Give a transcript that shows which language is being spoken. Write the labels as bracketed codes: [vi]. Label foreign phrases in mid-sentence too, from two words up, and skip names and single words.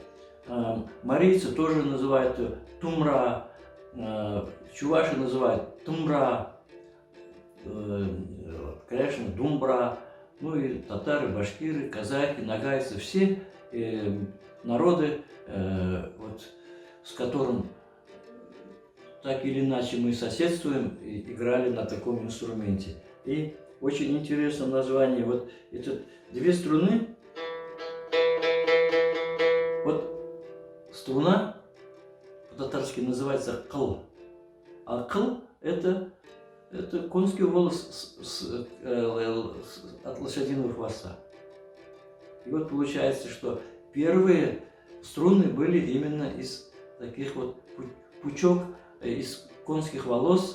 [ru] Марийцы тоже называют тумра, чуваши называют тумра, конечно, думбра, ну и татары, башкиры, казахи, нагайцы, все народы, вот, с которым так или иначе мы соседствуем, и играли на таком инструменте. И очень интересное название, вот это две струны, вот струна по-татарски называется кыл, а кыл это конский волос от лошадиного хвоста. И вот получается, что первые струны были именно из таких вот пучок из конских волос.